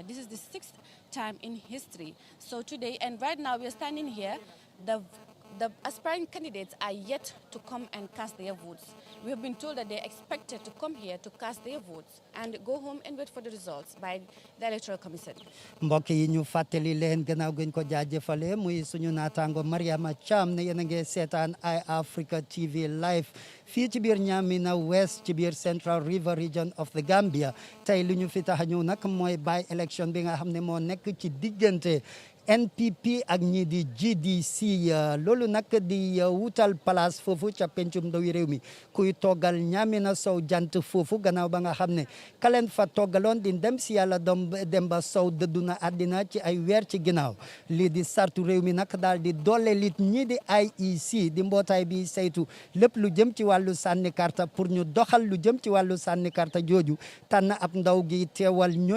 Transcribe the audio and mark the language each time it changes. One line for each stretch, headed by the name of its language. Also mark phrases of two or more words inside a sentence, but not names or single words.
English: This is the sixth time in history. So today, and right now we are standing here, the aspiring candidates are yet to come and cast their votes. We have been told that they're expected to come here to cast their votes and go home and wait for the results by the Electoral Commission.
Wolof: Mbokk yi ñu fàttali leen gannaaw gën ko jaajëfale muy suñu naataango Mariama Cham ne yéen a ngi seetaan iAfrica TV live fii ci biir Niamina West ci biir Central River region of the Gambia. Tey lu ñu fi tax a ñëw nag mooy
English: by election
Wolof: bi nga xam ne moo nekk ci diggante NPP ak ñi di GDC loolu nag di wutal place foofu ca pencum ndawi réew mi kuy toggal Niamina Sow jant foofu gannaaw ba nga xam ne kaleen fa toggaloon di dem si yàlla Demba Sow dëddu na àddina ci ay weer ci ginnaaw lii di sartu réew mi nag daal di doole lit ñi di IEC di mbootaay bi saytu lépp lu jëm ci wàllu sànni karta pour ñu doxal lu jëm ci wàllu sànni karta jooju tànn ab ndaw gi teewal